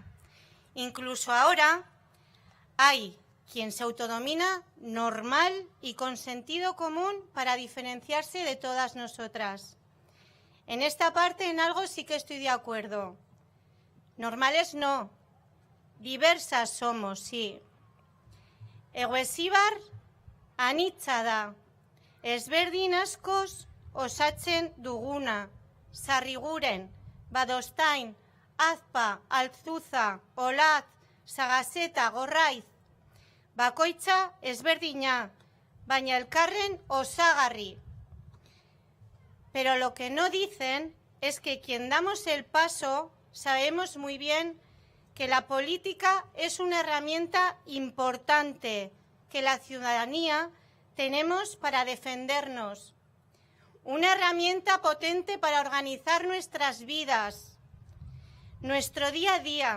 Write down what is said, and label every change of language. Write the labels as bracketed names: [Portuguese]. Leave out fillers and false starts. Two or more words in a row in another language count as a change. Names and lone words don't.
[Spanish] Incluso ahora hay quien se autodomina normal y con sentido común para diferenciarse de todas nosotras. En esta parte en algo sí que estoy de acuerdo. Normales no, diversas somos, sí. [Basque] Eguesibar anitza da, ezberdin askoz osatzen duguna, Sarriguren, Badostain, Azpa, Altzuza, Olatz, Sagaseta, Gorraiz, bakoitza ezberdina, baina elkarren osagarri. [Spanish] Pero lo que no dicen es que quien damos el paso sabemos muy bien que la política es una herramienta importante que la ciudadanía tenemos para defendernos. Una herramienta potente para organizar nuestras vidas, nuestro día a día.